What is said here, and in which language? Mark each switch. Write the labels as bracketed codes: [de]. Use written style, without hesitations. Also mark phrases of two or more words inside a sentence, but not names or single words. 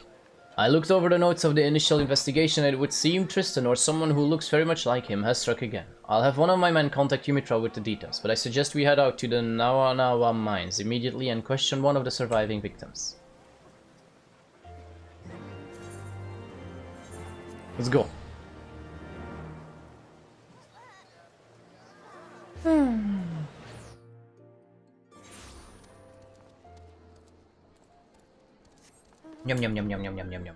[en] I looked over the notes of the initial investigation, and it would seem Tristan, or someone who looks very much like him, has struck again. I'll have one of my men contact Umitra with the details, but I suggest we head out to the Nawanawa mines immediately and question one of the surviving victims. Let's go. Yum yum yum yum yum yum yum yum.